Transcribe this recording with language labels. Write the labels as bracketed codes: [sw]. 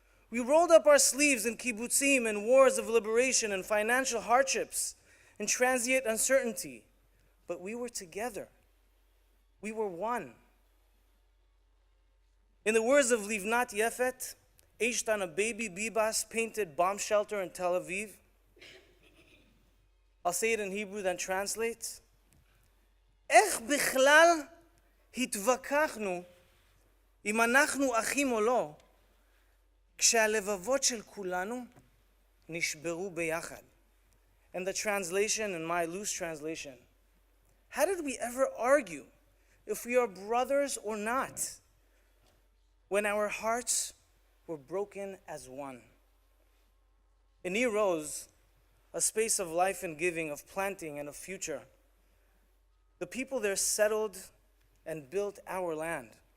[en] We rolled up our sleeves in kibbutzim and wars of liberation and financial hardships and transient uncertainty, but we were together. We were one. In the words of Livnat Yefet, aged on a baby Bibas painted bomb shelter in Tel Aviv, I'll say it in Hebrew, then translate. [he] איך בכלל התווכחנו אם אנחנו אחים או לא, כשהלבבות של כולנו נשברו ביחד. [en] And the translation, in my loose translation, how did we ever argue if we are brothers or not, when our hearts were broken as one? In Rose, a space of life and giving, of planting and of future, the people there settled and built our land.